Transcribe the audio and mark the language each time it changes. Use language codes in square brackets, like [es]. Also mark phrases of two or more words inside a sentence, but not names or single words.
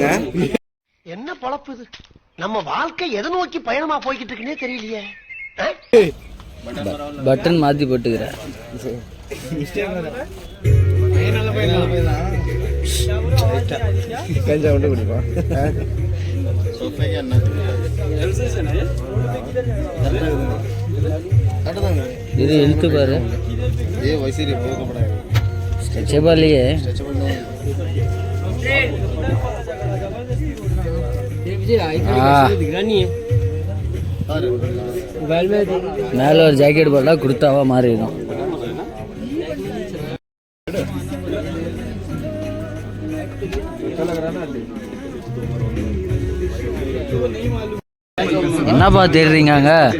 [ta] என்ன பொழப்பு இது? நம்ம வாழ்க்கை எதை நோக்கி பயணமா போய்கிட்டு இருக்குன்னே தெரியலையே. பட்டன் மாத்தி போட்டுக்கிற. கஞ்சா விட்டு குடிப்பா. [hi] सोफे के अन्ना [ta] இது இழுத்து பாரு [hi] ये वैसे ही बहुत बड़ा है स्ट्रेचेबल ही है [ta] மேலே ஒரு ஜாக்கெட் போட்டால் குர்தாவா மாறிடும். என்னப்பா தேடுறீங்க அங்க?